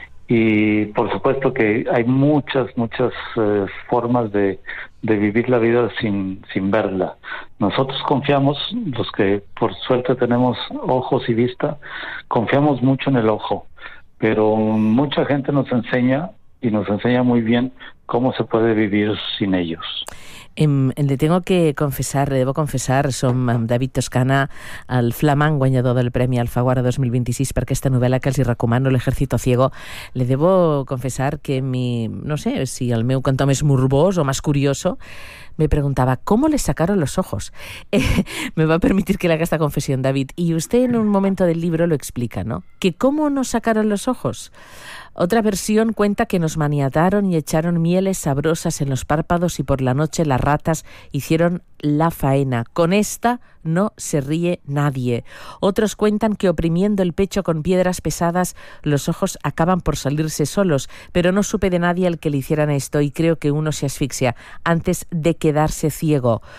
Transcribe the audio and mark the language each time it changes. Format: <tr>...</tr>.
<es>Y por supuesto que hay muchas formas de vivir la vida sin verla. Nosotros confiamos, los que por suerte tenemos ojos y vista, confiamos mucho en el ojo, pero mucha gente nos enseña, y nos enseña muy bien, cómo se puede vivir sin ellos. Le tengo que confesar, le debo confesar,</es> <ca>som David Toscana, el flamant guanyador del Premi Alfaguara 2026 per aquesta novel·la que els recomano, L'Ejército Ciego.</ca> <es>Le debo confesar que no sé si</es> <ca>el meu cantó més morbós o més</ca> <es>curioso, me preguntava, ¿cómo le sacaron los ojos? Me va a permitir que le haga esta confesión, David. Y usted en un momento del libro lo explica, ¿no? Que cómo nos sacaron los ojos. Otra versión cuenta que nos maniataron y echaron mieles sabrosas en los párpados, y por la noche las ratas hicieron la faena. Con esta no se ríe nadie. Otros cuentan que oprimiendo el pecho con piedras pesadas, los ojos acaban por salirse solos, pero no supe de nadie al que le hicieran esto, y creo que uno se asfixia antes de quedarse ciego.</es>